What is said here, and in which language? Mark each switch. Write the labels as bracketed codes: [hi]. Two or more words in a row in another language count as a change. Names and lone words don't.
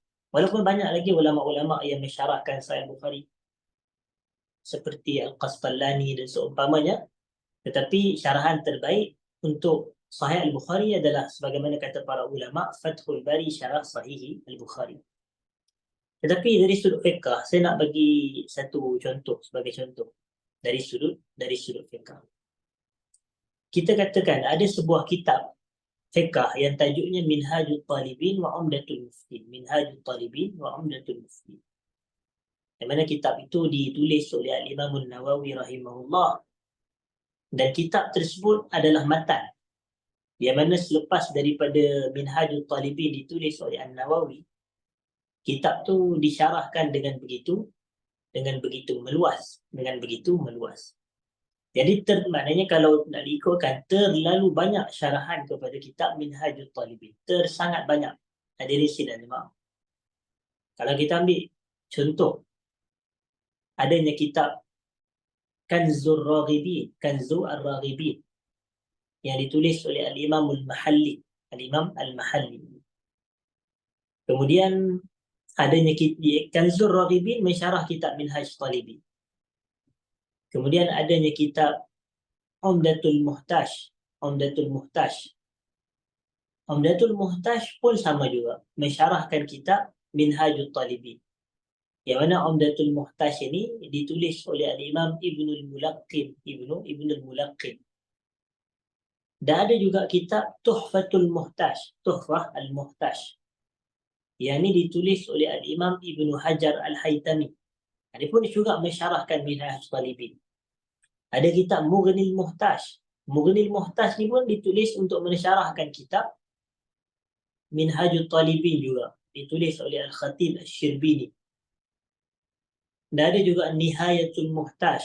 [ms] Walaupun banyak lagi ulama-ulama yang mensyarahkan Sahih Al-Bukhari seperti Al-Qastalani dan seumpamanya, tetapi syarahan terbaik untuk Sahih Al-Bukhari adalah sebagaimana kata para ulama, Fathul Bari syarah Sahih Al-Bukhari. Tetapi dari sudut fiqh, saya nak bagi satu contoh sebagai contoh dari sudut fiqh. Kita katakan ada sebuah kitab fiqh yang tajuknya Minhajul Talibin wa Umdatul Muftin. Minhajul Talibin wa Umdatul Muftin. Yang mana kitab itu ditulis oleh Al-Imam An-Nawawi rahimahullah. Dan kitab tersebut adalah matan. Yang mana selepas daripada Minhajul Talibin ditulis oleh An-Nawawi, kitab tu disyarahkan dengan begitu meluas, Jadi maknanya kalau nak diikutkan, terlalu banyak syarahan kepada kitab Minhajul Talibin, sangat banyak. Hadirin sidang jemaah. Kalau kita ambil contoh, adanya kitab Kanzur Raghibin, Kanzu Ar-Raghibin, yang ditulis oleh Al-Imam Al-Mahalli, Al-Imam Al-Mahalli. Kemudian adanya Kanzur Raghibin mensyarah kitab Minhaj Talibin. Kemudian adanya kitab Umdatul Muhtaj. Umdatul Muhtaj pun sama juga, mensyarahkan kitab Minhajul Talibin. Yang mana Umdatul Muhtaj ini ditulis oleh Al-Imam Ibnul Mulaqqin. Dan ada juga kitab Tuhfatul Muhtaj, Tuhfah Al-Muhtaj. Yang ini ditulis oleh Al-Imam Ibnu Hajar Al-Haytami. Dia pun juga mensyarahkan Minhaj Talibin. Ada kitab Mughnil Muhtaj. Mughnil Muhtaj ni pun ditulis untuk mensyarahkan kitab Minhajul Talibin juga. Ditulis oleh Al-Khatib Asy-Syirbini. Dan ada juga Nihayatul Muhtaj.